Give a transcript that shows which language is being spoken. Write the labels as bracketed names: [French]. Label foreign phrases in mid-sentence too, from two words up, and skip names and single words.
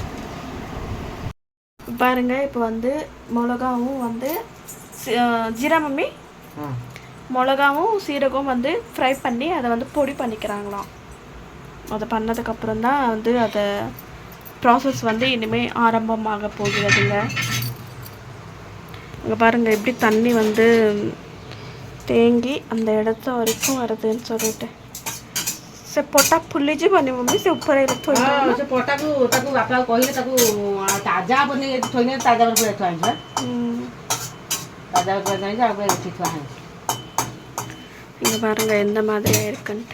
[Tamil] பாருங்கள், இப்போ வந்து மிளகாவும் வந்து ஜீரா மம்மி மிளகாவும் சீரகமும் வந்து ஃப்ரை பண்ணி அதை வந்து பொடி பண்ணிக்கிறாங்களாம். அதை பண்ணதுக்கப்புறம் தான் வந்து அதை ப்ராசஸ் வந்து இனிமேல் ஆரம்பமாக போகிறதுங்க. இங்கே பாருங்கள் எப்படி தண்ணி வந்து தேங்கி அந்த இடத்த வரைக்கும் வருதுன்னு சொல்லிட்டு. [Odia] ସେ ପଟା ଫୁଲିଛି ବନି ମମ୍ମି, ସେ ଉପରେ ଥୋଇ ସେ ପଟାକୁ ତାକୁ ବାପା କହିଲେ ତାକୁ ତାଜା ବନେଇ ଥୋଇନେ ତାଜା ଉପରେ ଥୁଆ ହେଇଛି। [Tamil] தாஜா பண்ணிட்டு அப்படியே வச்சுக்குவாங்க. இங்கே பாருங்கள் எந்த மாதிரியாக இருக்குன்ட்டு.